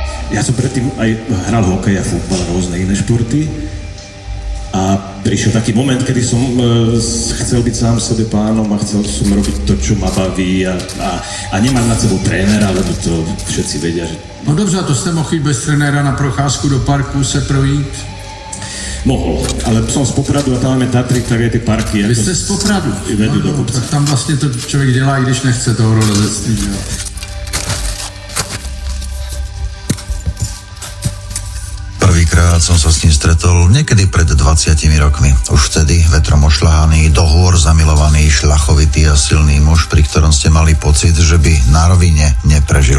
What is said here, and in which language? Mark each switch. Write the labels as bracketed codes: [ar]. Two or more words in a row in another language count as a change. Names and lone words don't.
[sk] Ja som predtým aj hral hokej a futbal a rôzne iné športy. A prišiel taký moment, kedy som chcel byť sám sebe pánom a chcel som robiť to, čo ma baví a nemám nad sebou trénera, lebo to všetci vedia, že... [cs] No dobře, a to jste mohl jít bez trenéra na procházku do parku se projít? [sk] Mohol, ale som z Popradu a tam máme Tatry, tak aj tie parky. [cs] Vy jste z Popradu? [sk] Vedú do kopce. [cs] Tak tam vlastně to člověk dělá, i když nechce to horolezectví. [sk] Prvýkrát som sa s ním stretol niekedy pred 20 rokmi. Už vtedy vetrom ošľahaný, do hôr zamilovaný, šľachovitý a silný muž, pri ktorom ste mali pocit, že by na rovine neprežil.